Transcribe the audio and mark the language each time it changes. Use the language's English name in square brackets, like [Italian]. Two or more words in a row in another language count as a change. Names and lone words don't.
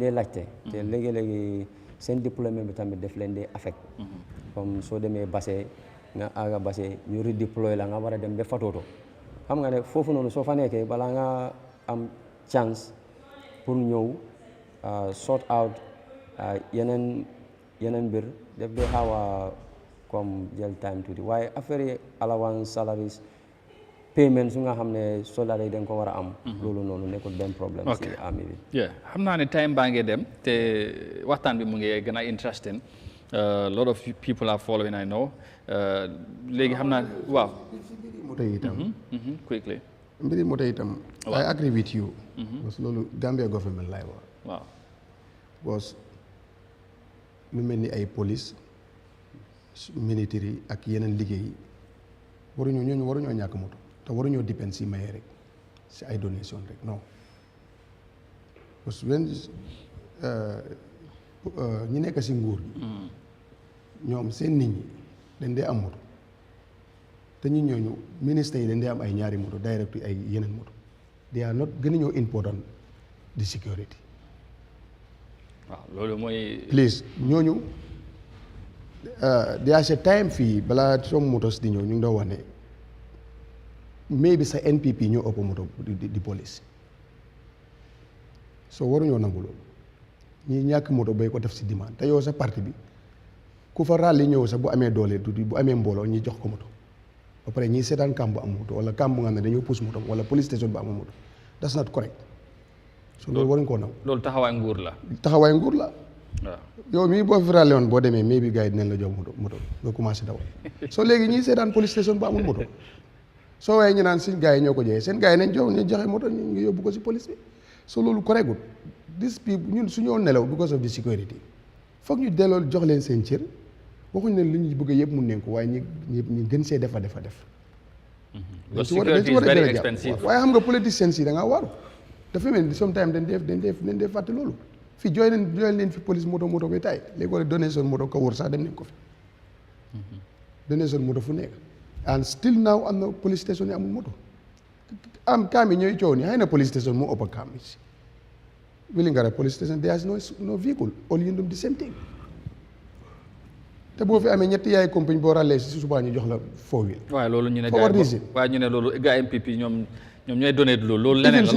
[Wolof] dee laajte te léegi-léegi seen déploiement bi tamit def leen dee affect comme soo demee base nga aga base ñu redéployer la nga war a dem ba Fatoto xam nga ne foofu noonu soo fa nekkee balaa nga am chance pour ñëw [English] sort out [Wolof] yeneen mbir def dee xaw a comme jël time tuuti waaye affaire yi [English] allowance salaries payment [Wolof] su nga xam ne soldat yi dañ ko war a am loolu noonu nekkul benn problème si army bi xam naa ne time baa ngi dem te waxtaan bi mu ngi gën a interesting [English] a lot of people are following I know [Wolof] léegi xam naa waaw moto yi itam [English] quickly [Wolof] mbiri moto yi itam [English] I agree with you [Wolof] parce que loolu Gambia government lay wax waaw parce que lu mel ni ay police military ak yeneen liggéey waruñoo ñàkk moto te waruñoo dépend si maye rek si ay donation rek [French] non parce que [Wolof] ñi nekk si nguur gi ñoom seen nit ñi dañ dee am moto te te ñu ñooñu ministre yi dañ di am ay ñaari moto direct ay yeneen moto [English] they are not [Wolof] gën a ñoo important di security. waaw loolu mooy. please ñooñu [English] there's a time [Wolof] fii balaa some motos di ñëw ñu ngi doon wax ne maybe sa NPP ñoo ëpp moto di police so waruñoo nangu loolu ñi ñàkk moto bay ko def si demande te yow sa parti bi ku fa ràlli ñëw sax bu amee doole tuuti bu amee mbooloo ñi jox ko moto ba pare ñi seetaan camp bu am moto wala camp bu nga xam ne dañoo pousse moto wala police station bu am moto [English] that's not correct [Wolof] so loolu waruñ koo nangu. loolu taxawaay nguur la. taxawaay nguur la. waaw yow mii boo fi ràlli woon boo demee mais bi gars yi dinañ la jox moto nga commencé dawal soo léegi ñii seetaan police station bu amul moto soo waaye ñu naan suñ gars yi ñoo ko joxee seen gars yi nañ joxe moto ñu ngi yóbbu ko si police bi so loolu correct [English] this people [Wolof] ñun su ñoo nelaw [English] because of the security [Wolof] foog ñu delloo jox leen seen cër waxuñ ne lu ñu bëgg yëpp mun nañ ko waaye ñi gën see defa def. [English] security is very expensive. [Wolof] waaye xam nga politiciens yi da ngaa waaru dafa mel ni sometimes dañ def fàtte loolu fii jooy leen fi police moto ba tay léegi wala donation moto ka wër sax dem nañ ko fi donation moto fu nekk [English] and still now [Wolof] am na police station yi amul moto am kaam yi ñooy coow ni xëy na police station moo ëpp kaam yi Wellingara police station [English] there is no vehicle all you do the same thing [Wolof] te boo fi amee ñetti yaay compagnie boo ràllee si subaa ñu jox la 4-wheel. waaye loolu ñu ne waaye ñu ne loolu gars MPP ñoom ñooy donné loolu leneen la.